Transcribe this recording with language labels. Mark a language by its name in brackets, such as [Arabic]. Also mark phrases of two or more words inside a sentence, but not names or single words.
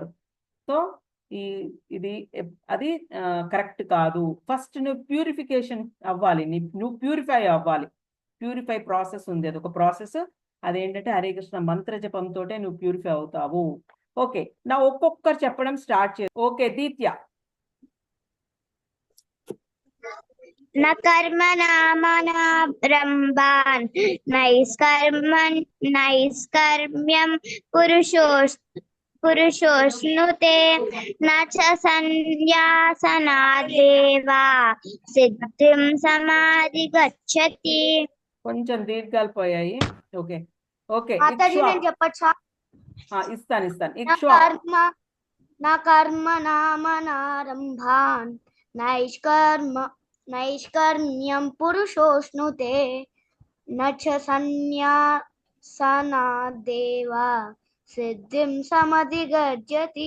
[Telugu] సో ఇది అది కరెక్ట్ కాదు. ఫస్ట్ నువ్వు ప్యూరిఫికేషన్ అవ్వాలి, నువ్వు ప్యూరిఫై అవ్వాలి. [English] purify process [Telugu] ఉంది, అది ఒక ప్రాసెస్. అదేంటంటే హరే కృష్ణ మంత్ర జపంతో నువ్వు ప్యూరిఫై అవుతావు. ఓకే, నా ఒక్కొక్కరు చెప్పడం స్టార్ట్ చే. ఓకే దీత్య. [Sanskrit] न कर्मणामनारम्भान् नैष्कर्म्यं पुरुषोऽश्नुते न च सन्न्यासनादेव सिद्धिं समाधिगच्छति. [Telugu] కొంచెం దీర్ఘాలు పోయాయి. [English] okay okay [Telugu] మాతాజీ నేను చెప్పచ్చా? ఇస్తాను. [Sanskrit] నా కర్మణామనారంభాన్ నైష్కర్మ్యం పురుషోష్ణుతే నచ సన్యాసనాదేవ సిద్ధిం సమధిగచ్చతి.